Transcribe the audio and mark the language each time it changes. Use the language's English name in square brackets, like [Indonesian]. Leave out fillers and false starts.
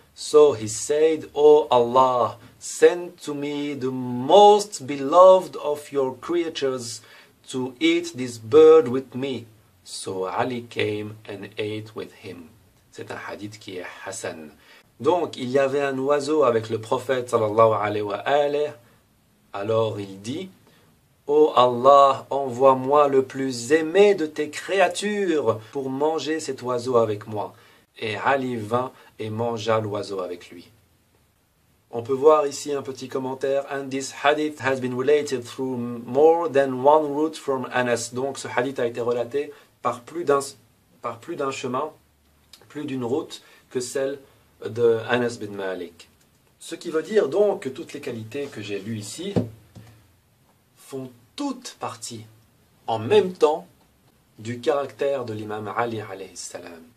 [English] So he said, O Allah, send to me the most beloved of your creatures to eat this bird with me. So Ali came and ate with him. [French] C'est un hadith qui est Hassan. Donc, il y avait un oiseau avec le prophète sallallahu alayhi wa alayhi. Alors il dit, Ô Allah, envoie-moi le plus aimé de tes créatures pour manger cet oiseau avec moi. Et Ali vint et mangea l'oiseau avec lui. On peut voir ici un petit commentaire. [English] And this hadith has been related through more than one route from Anas. [French] Donc ce hadith a été relaté par plus d'un chemin, plus d'une route que celle de Anas bin Malik. Ce qui veut dire donc que toutes les qualités que j'ai lues ici font toutes partie en même temps du caractère de l'imam Ali alayhi salam.